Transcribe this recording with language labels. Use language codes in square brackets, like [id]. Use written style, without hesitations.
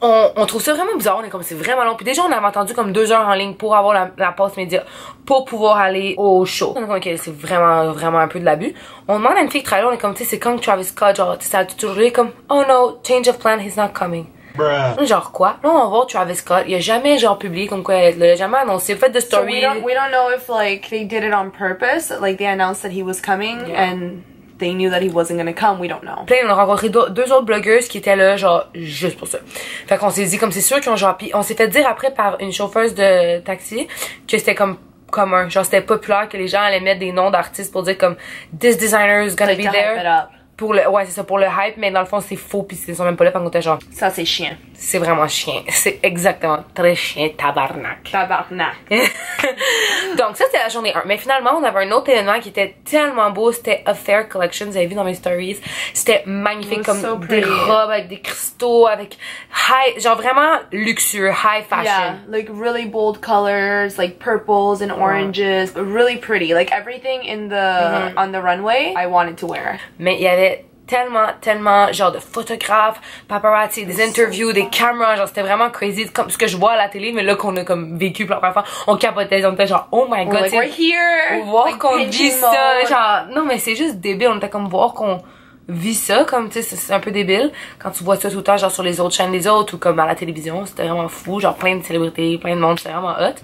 [fr] On trouve ça vraiment bizarre, on est comme, c'est vraiment long. Puis déjà, on avait attendu comme 2 heures en ligne pour avoir la passe média, pour pouvoir aller au show. On est comme, ok, c'est vraiment un peu de l'abus. On demande à une fille qui travaille, on est comme, tu sais, c'est quand Travis Scott, genre, ça a toujours été comme, [en] oh no, change of plan, he's not coming. [fr] Genre quoi? Là on va voir Travis Scott, il a jamais genre publié comme quoi il a jamais annoncé, fait de story. [en] So we don't know if like they did it on purpose, like they announced that he was coming and they knew that he wasn't gonna come, we don't know. [fr] Puis on a rencontré 2 autres blogueuses qui étaient là genre juste pour ça. Fait qu'on s'est dit comme c'est sûr qu'ils ont genre, pis on s'est fait dire après par une chauffeuse de taxi que c'était comme commun, genre c'était populaire que les gens allaient mettre des noms d'artistes pour dire comme [en] this designer is gonna be there. [fr] Pour le, ouais, c'est ça, pour le hype, mais dans le fond, c'est faux, pis ils sont même pas là, pendant qu'on était genre. Ça, c'est chien. C'est vraiment chien. C'est exactement très chien, tabarnak. Tabarnak. Donc, ça, c'était la journée 1. Mais finalement, on avait un autre événement qui était tellement beau. C'était Affair Collection. Vous avez vu dans mes stories. C'était magnifique, comme des robes avec des cristaux, avec high, genre vraiment luxueux, high fashion. [en] Yeah, like really bold colors, like purples and oranges. Really pretty. Like everything in the, on the runway, I wanted to wear. [fr] Mais il y avait tellement genre de photographes, paparazzi, des interviews, des caméras, genre c'était vraiment crazy comme ce que je vois à la télé, mais là qu'on a comme vécu pour la première fois, on capotait, on était genre [en] oh my god, like, we're here, [fr] voir [en] like, [fr] qu'on vit ça, genre non mais c'est juste débile, on était comme voir qu'on vit ça, comme tu sais c'est un peu débile quand tu vois ça tout le temps genre sur les autres chaînes des autres ou comme à la télévision, c'était vraiment fou, genre plein de célébrités, plein de monde, c'était vraiment hot.